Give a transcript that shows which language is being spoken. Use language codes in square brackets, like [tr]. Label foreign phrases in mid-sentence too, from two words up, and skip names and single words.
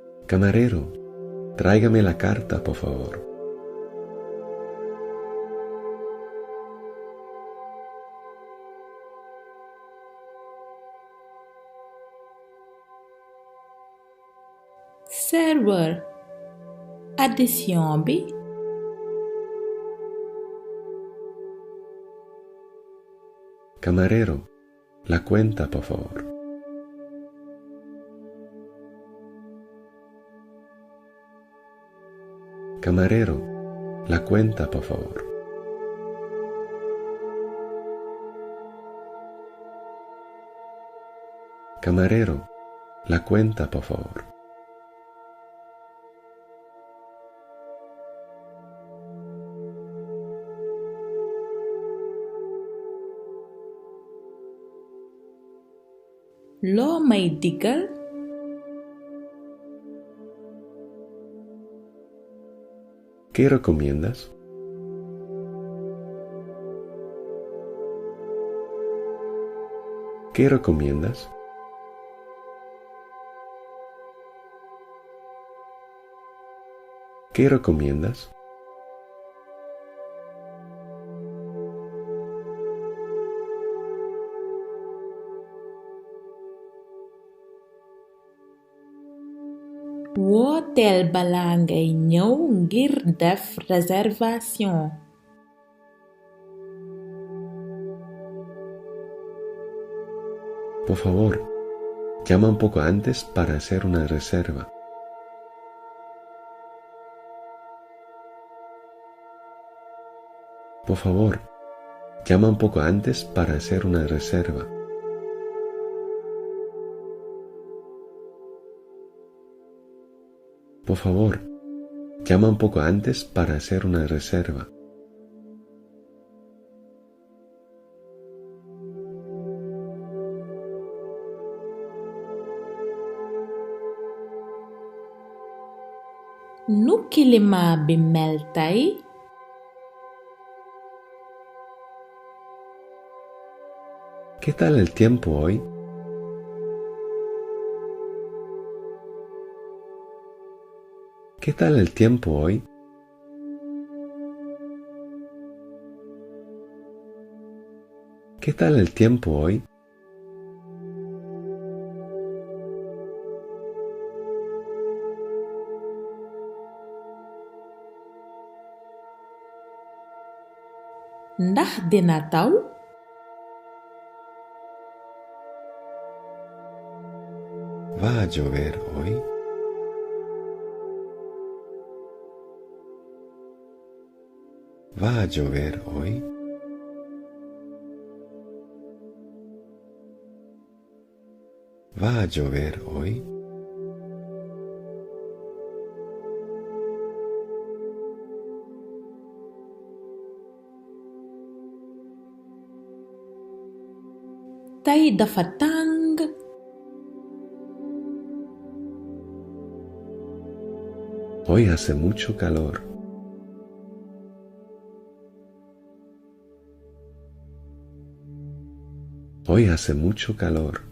[es] Camarero, tráigame la carta, por favor. [wo] Serveur, addition bi. [es] Camarero, la cuenta, por favor. Camarero, la cuenta, por favor. Camarero, la cuenta, por favor. [wo] Loo may digal? [es] ¿Qué recomiendas? ¿Qué recomiendas? ¿Qué recomiendas? [wo] Wooteel balaa ngay ñëw ngir def réservation. [es] Por favor, llama un poco antes para hacer una reserva. Por favor, llama un poco antes para hacer una reserva. Por favor, llama un poco antes para hacer una reserva. [wo] Nu climat bi mel tey? [es] ¿Qué tal el tiempo hoy? ¿Qué tal el tiempo hoy? ¿Qué tal el tiempo hoy? [wo] Ndax dina taw? [es] ¿Va a llover hoy? ¿Va a llover hoy? ¿Va a llover hoy? [wo] Tey dafa tàng. [es] Hoy hace mucho calor. Hoy hace mucho calor.